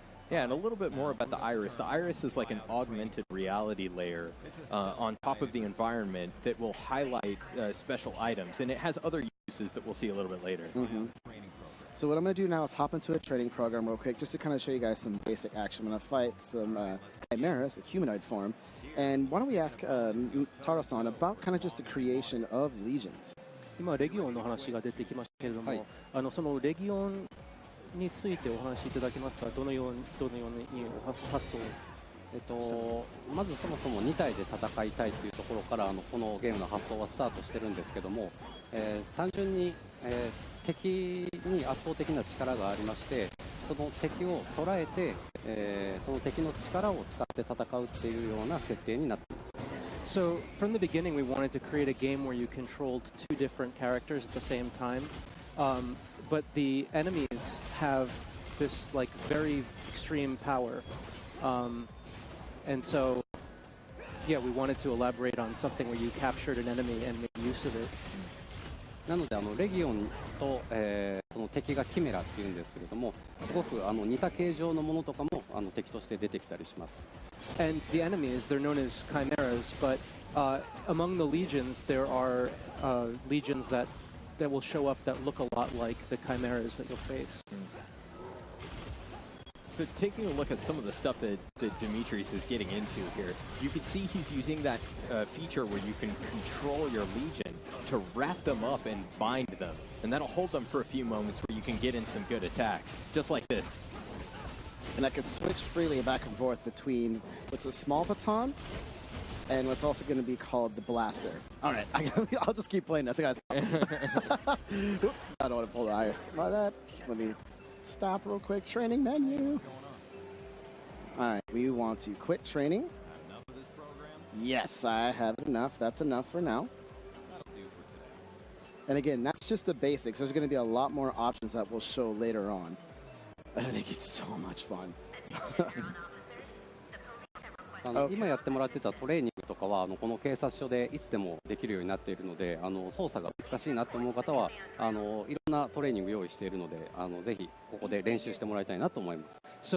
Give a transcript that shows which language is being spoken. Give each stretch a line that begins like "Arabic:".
English: Yeah, and a little bit more about the iris. The iris is like an augmented reality layer on top of the environment that will highlight special items, and it has other uses that we'll see a little bit later. So what I'm going to do now is hop into a training program real quick, just to kind of show you guys some basic action. I'm going to fight some chimeras, a humanoid form. And why don't we ask Taro-san about kind of just the creation of legions?
Japanese: 今レギオンの話が出てきましたけれども、そのレギオンについてお話しいただけますか。どのように発想まずそもそも2体で戦いたいというところからこのゲームの発想はスタートしてるんですけども、単純に、敵に圧倒的な力がありまして、その敵を捉えて、その敵の力を使って戦うっていうような設定になっています。
English: So from the beginning, we wanted to create a game where you controlled two different characters at the same time, but the enemies have this like very extreme power, and so yeah, we wanted to elaborate on something where you captured an enemy and made use of it.
Japanese: なのでレギオンと、その敵がキメラっていうんですけれども、すごく似た形状のものとかも敵として出てきたりします。
English: And the enemies, they're known as chimeras, but among the legions, there are legions that will show up that look a lot like the chimeras that you'll face. So taking a look at some of the stuff that Dimitris is getting into here, you can see he's using that feature where you can control your legion to wrap them up and bind them. And that'll hold them for a few moments where you can get in some good attacks, just like this. And I can switch freely back and forth between what's a small baton and what's also going to be called the blaster. All right, I'll just keep playing this. Oops, I don't want to pull the iris. Like that. Let me stop real quick. Training menu. All right, we want to quit training. Enough of this program? Yes, I have enough. That's enough for now. That'll do for today. And again, that's just the basics. There's going to be a lot more options that we'll show later on. I think it's so much fun.
Japanese: 今やってもらってたトレーニングとかはこの警察署でいつでもできるようになっているので、操作が難しいなと思う方はいろんなトレーニング用意しているので、ぜひここで練習してもらいたいなと思います。